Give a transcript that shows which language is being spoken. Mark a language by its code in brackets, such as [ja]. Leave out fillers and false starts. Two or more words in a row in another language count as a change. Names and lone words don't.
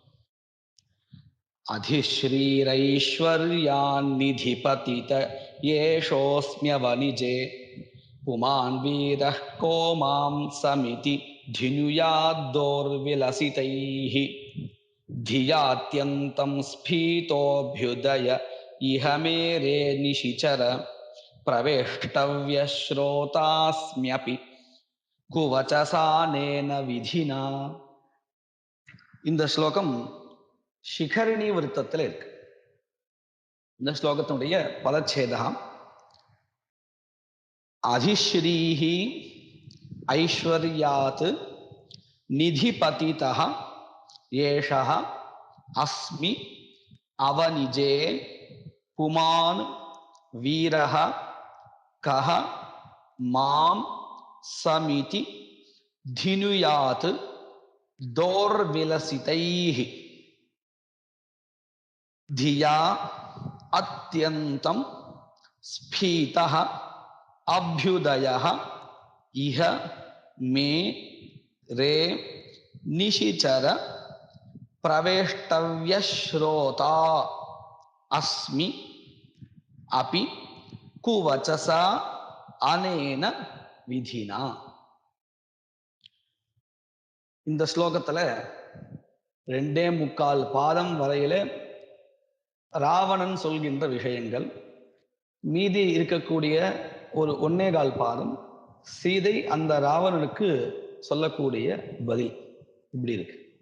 [sa] अधिश्रीरैश्वर्यान्निधिपतित येषोऽस्म्यवनिजे पुमान् वीरः को मां समिति धिनुयाद्दोर्विलसितैः धियात्यन्तं स्फीतोऽभ्युदय इह मेरे निशिचर प्रवेष्टव्यश्रोतास्म्यपि कुवचसानेन विधिना. [ta] இந்த ஸ்லோகம் சிகரிணி விருத்தத்தில் இருக்கு. இந்த ஸ்லோகத்தினுடைய பதச்சேதகம் [sa] अधिश्रीः ऐश्वर्यात् निधिपतितः एषः अस्मि अवनिजे पुमान् वीरः कः मां समिति धिनुयात् दोर्विलसितैः धिया अत्यन्तं स्फीतः अभ्युदयः इह मे रे निशिचर प्रवेष्टव्यश्रोता अस्मि अपि कुवचसा अनेन विधिना. [ta] இந்த ஸ்லோகத்துல 2.25 பாதம் வரையிலே ராவணன் சொல்கின்ற விஷயங்கள், மீதி இருக்கக்கூடிய ஒரு 1.25 பாதம் சீதை அந்த ராவணனுக்கு சொல்லக்கூடிய பதில் இப்படி இருக்கு.